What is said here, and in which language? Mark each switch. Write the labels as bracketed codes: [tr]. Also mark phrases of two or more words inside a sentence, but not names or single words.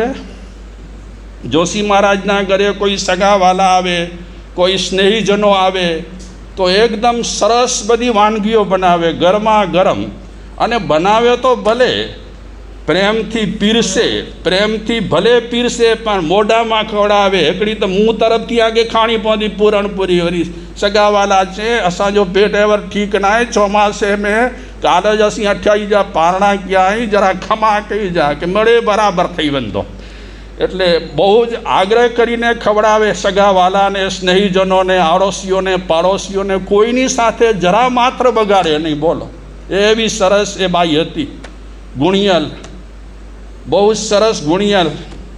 [gu] જોશી મહારાજના ઘરે કોઈ સગાવાલા આવે, કોઈ સ્નેહીજનો આવે તો એકદમ સરસ બધી વાનગીઓ બનાવે, ગરમા ગરમ. અને બનાવે તો ભલે પ્રેમથી પીરસે, પ્રેમથી ભલે પીરસે, પણ મોઢામાં ખવડાવે. [kfr] हिकिड़ी त मूं तरफ़ आगे खाणी पवंदी पूरणपूरी. वरी सगावाला चए असांजो पेट एवर ठीकु न आहे, चौमासे में काल ज असीं 28 जा पारणा कया आहियूं, जरा खमा कई जा કે મળે બરાબર થઈ વેंदो. [gu] એટલે બહુ જ આગ્રહ કરીને ખવડાવે સગાવાલાને, સ્નેહીજનોને, આડોશીઓને, પાડોશીઓને. કોઈની સાથે જરા માત્ર બગાડે નહીં, બોલો. એવી સરસ એ બાઈ હતી, ગુણિયલ, બહુ સરસ ગુણિયલ.